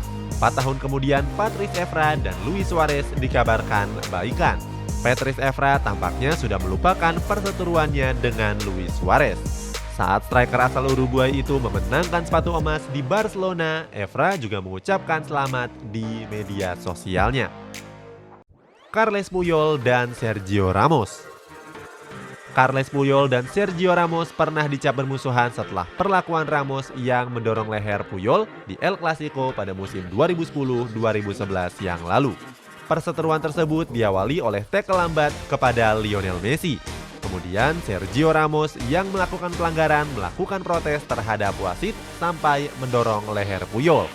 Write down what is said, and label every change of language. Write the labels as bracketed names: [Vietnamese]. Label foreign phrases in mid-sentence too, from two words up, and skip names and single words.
[Indonesian] 4 tahun kemudian, Patrice Evra dan Luis Suarez dikabarkan baikan. Patrice Evra tampaknya sudah melupakan perseteruannya dengan Luis Suarez. Saat striker asal Uruguay itu memenangkan sepatu emas di Barcelona, Evra juga mengucapkan selamat di media sosialnya. Carles Puyol dan Sergio Ramos. Carles Puyol dan Sergio Ramos pernah dicap bermusuhan setelah perlakuan Ramos yang mendorong leher Puyol di El Clasico pada musim 2010-2011 yang lalu. Perseteruan tersebut diawali oleh tackle lambat kepada Lionel Messi. Kemudian Sergio Ramos yang melakukan pelanggaran melakukan protes terhadap wasit sampai mendorong leher Puyol.